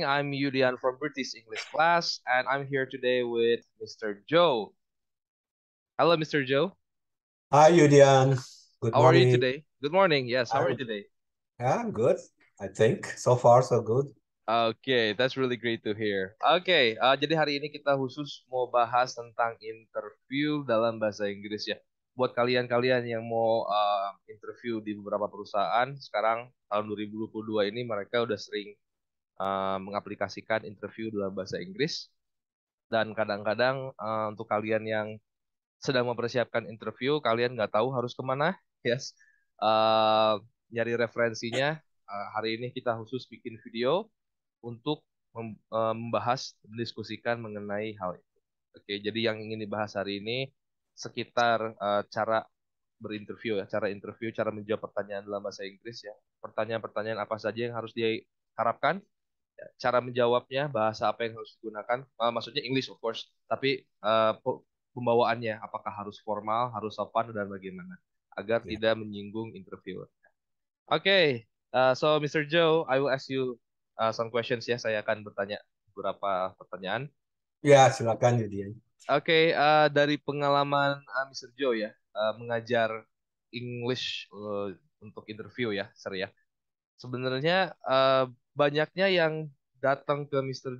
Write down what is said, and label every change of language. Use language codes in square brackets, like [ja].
[en] I'm Yudian from British English class, and I'm here today with Mr. Joe. Hello, Mr. Joe. Hi, Yudian. Good How are you morning. today? Good morning. Yes, how are you I'm, today? I'm good, I think. So far, so good. Okay, that's really great to hear. [id] Oke, jadi hari ini kita khusus mau bahas tentang interview dalam bahasa Inggris ya. Buat kalian-kalian yang mau interview di beberapa perusahaan, sekarang tahun 2022 ini mereka udah sering mengaplikasikan interview dalam bahasa Inggris. Dan kadang-kadang untuk kalian yang sedang mempersiapkan interview, kalian nggak tahu harus kemana, yes. Eh, Nyari referensinya. Hari ini kita khusus bikin video untuk membahas, mendiskusikan mengenai hal itu. Oke, jadi yang ingin dibahas hari ini sekitar cara berinterview ya, cara interview, cara menjawab pertanyaan dalam bahasa Inggris ya. Pertanyaan-pertanyaan apa saja yang harus diharapkan, cara menjawabnya, bahasa apa yang harus digunakan, maksudnya [en] English of course, [id] tapi pembawaannya apakah harus formal, harus sopan dan bagaimana agar Ya, tidak menyinggung interviewer. Oke, so Mr. [en] Joe, I will ask you some questions ya. [id] Saya akan bertanya beberapa pertanyaan. ya silakan Yudian. Oke, dari pengalaman Mr. Joe ya, mengajar English untuk interview ya, sir ya. Sebenarnya banyaknya yang datang ke Mr.